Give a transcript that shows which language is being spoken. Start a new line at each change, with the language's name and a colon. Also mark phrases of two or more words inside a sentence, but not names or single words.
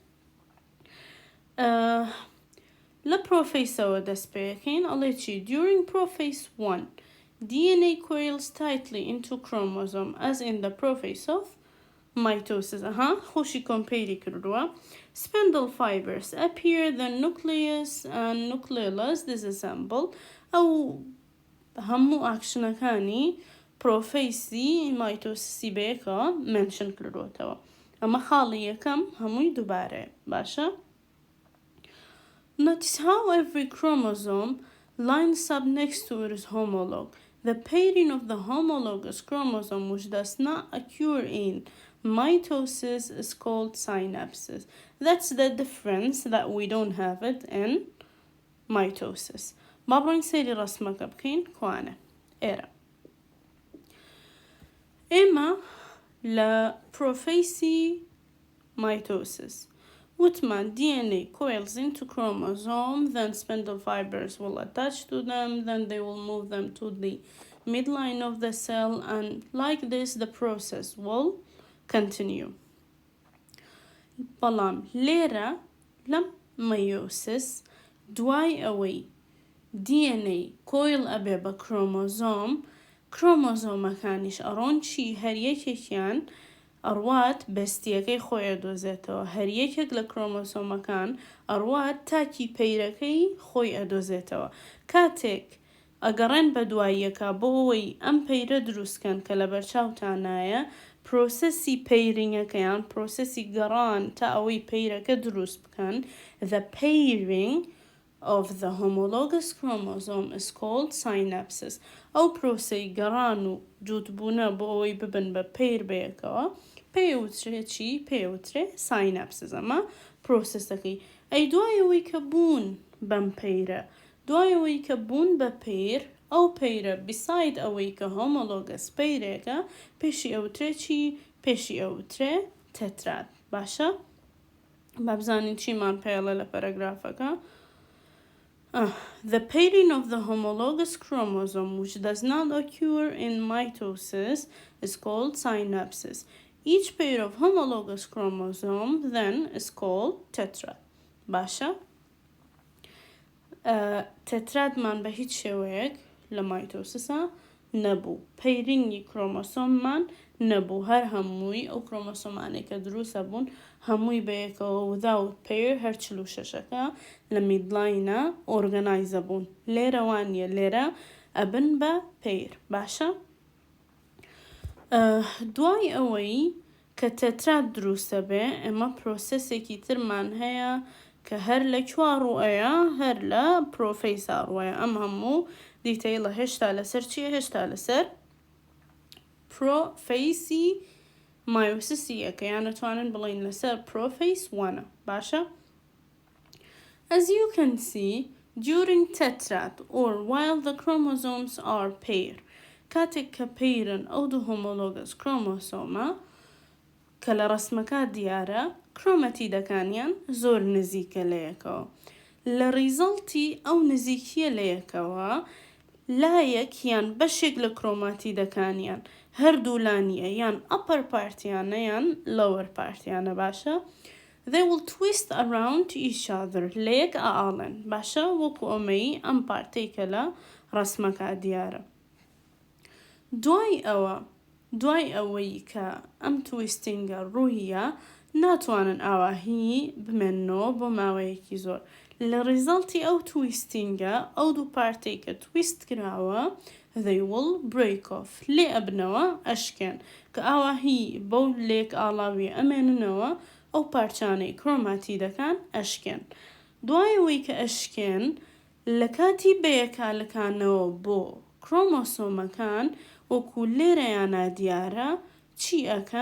Central Kurdish: لە پرۆفەیسەوە دەست پێەکەین ئەڵێ چی؟
English: During prophase 1 DNA coils tightly into chromosome as in the prophase of mitosis.
Central Kurdish: خۆشی کۆمپیری کردووە.
English: Spindle fibers appear, the nucleus and nucleolus disassemble.
Central Kurdish: ئەو هەموو ئاکشنەکانی پرۆفەیسی مایتۆسیسی بەیەکەوە منشن کردوتەوە. ئەمە خاڵی یەکەم هەمووی دووبارەیە. باشە؟
English: Notice how every chromosome lines up next to its homologue. The pairing of the homologous chromosome which does not occur in mitosis is called synapses. That's the difference that we don't have it in mitosis.
Central Kurdish: بابڕۆین سەیری ڕەسمەکە بکەین کوانە. ئێرە. ئێمە لە پرۆفەیسی مایتۆسیس وتمان
English: DNA coils into chromosome, then spindle fibers will attach to them, then they will move them to the midline of the cell, and like this the process will continue.
Central Kurdish: بەڵام لێرە لەم meiosis دوای ئەوەی
English: DNA coil
Central Kurdish: ئەبێ بە کرۆمۆزۆمەکانیش ئەڕۆن چی هەر یەکێکیان ئەڕوات بەستیەکەی خۆیە دۆزێتەوە. هەر یەکێک لە کرۆمۆسۆمەکان ئەڕوات تاکی پەیرەکەی خۆی ئەدۆزێتەوە. کاتێک ئەگەڕێن بە دواییەکە بۆ ئەوەی ئەم پەیرە دروستکەن کە لە بەرچاوتانایە پرۆسەسی پەیرینگەکەیان پرۆسەسی گەڕان تا ئەوەی پەیرەکە دروست بکەن.
English: The pairing of the homologous chromosome is called synapses.
Central Kurdish: ئەو پرۆسەی گەڕان و جووتبوونە بۆ ئەوەی ببن بە پەیر بەیەکەوە پێوترێت چی؟ پێوترێ synapses. ئەمە پرۆسەسەکەی. ئەی دوایەوەی کە بوون بەم پەیرە دوایەوەی کە بوون بە پەیر ئەو پەیرە beside ئەوەی کە homologous پەیرێکە پێشی ئەوترێ چی؟ پێشی ئەوترێ تەتراد. باشە؟ با بزانین چیمان پێڵە لە پەرەگرافەکە.
English: The pairing of the homologous chromosome which does not occur in mitosis is called synapses. Each pair of homologous chromosome then is called tetrad.
Central Kurdish: باشە؟ تەترادمان بە هیچ شێوەیەک لە مایتۆسیسە نەبوو. پەیرینگی کرۆمۆسۆممان نەبوو. هەر هەمووی ئەو کرۆمۆسۆمانێک کە دروستە بوون هەمووی بەیەکەوە
English: without pair
Central Kurdish: هەر 46ەکە لە میدلاینە ئۆرگەنایزە بوون. لێرە وانیە لێرە ئەبن بە پەیر. باشە؟ دوای ئەوەی کە تەتراد دروستە بێ ئێمە پرۆسەسێکی ترمان هەیە کە هەر لە کووا ڕوئەیە هەر لە پرۆفەیسا ڕوئەیە. ئەم هەموو دیتەیلە هێشتا لەسەر چیە؟ هێشتا لەسەر پرۆفەیسی مایۆسیسی یەکە یان نەتوانن بڵین لەسەر پرۆفەیس 1.
English: باشە؟ As you can see, during tetrad or while the chromosomes are paired,
Central Kurdish: کاتێک کە پەیرن ئەو دوو homologous کرۆمۆسۆمە کە لە ڕەسمەکە دیارە کڕۆمەتیدەکانیان زۆر نزیکە لە یەکەوە. لە ڕیزەڵتی ئەو نزیکیە لە یەکەوە لایەک یان بەشێک لە کڕۆماتیدەکانیان هەردوو لانیە یان ئەپەر پارتیانە یان لەوەر پارتیانە باشە.
English: They will twist around each other
Central Kurdish: لە یەک ئاڵێن باشە وەکو ئەمەی ئەم پارتێکە لە ڕسمەکە دیارە. دوای ئەوەی کە ئەم تویستینگە ڕوویە ناتوانن ئاواهی بمێنەوە بۆ ماوەیەکی زۆر. لە ڕیزەڵتی ئەو تویستینگە ئەو دوو پارتێک کە تویست کراوە
English: they will break off
Central Kurdish: لێ ئەبنەوە ئەشکێن کە ئاواهی بەو لێک ئاڵاوی ئەمێننەوە ئەو پارچانەی کڕۆماتیدەکان ئەشکێن. دوایەوەی کە ئەشکێن لە کاتی بەیەکالەکانەوە بۆ کڕۆمۆسۆمەکان وەکو لێرەیانە دیارە چی ئەکەن؟